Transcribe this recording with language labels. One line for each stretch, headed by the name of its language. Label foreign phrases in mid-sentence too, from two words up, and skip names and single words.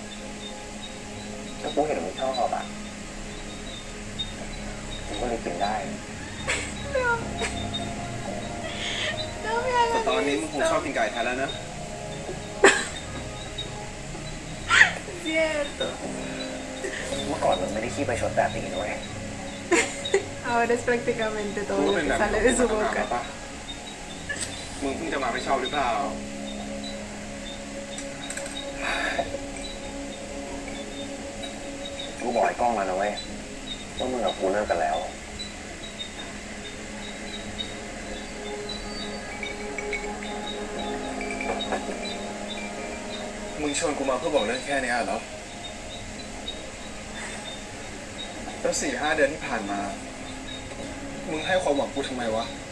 Thai: ถ้ากูเห็นมึงชอบอ่ะกูก็เลยกินได้ แต่ตอนนี้มึงคงชอบกินไก่ไทยแล้วนะ
Spanish: Cierto.
Thai: เมื่อก่อนมึงไม่ได้ขี้ไปชดแบบนี้นะเว้ย
Spanish: Ahora es prácticamente
Thai: กู
Spanish: todo
Thai: ก็
Spanish: lo
Thai: เป็น
Spanish: que
Thai: แบบ
Spanish: sale
Thai: นี้
Spanish: de su
Thai: มา
Spanish: boca.
Thai: ปะมึงเพิ่งจะมาไม่ชอบหรือเปล่า กูบอกไอ้กล้องแล้วนะเว้ยว่ามึงกับกูเลิกกันแล้ว มึงชวนกูมาเพื่อบอกเรื่องแค่เนี้ยเหรอ แล้ว4-5 เดือนที่ผ่านมา มึงให้ความหวังกูทำไมวะ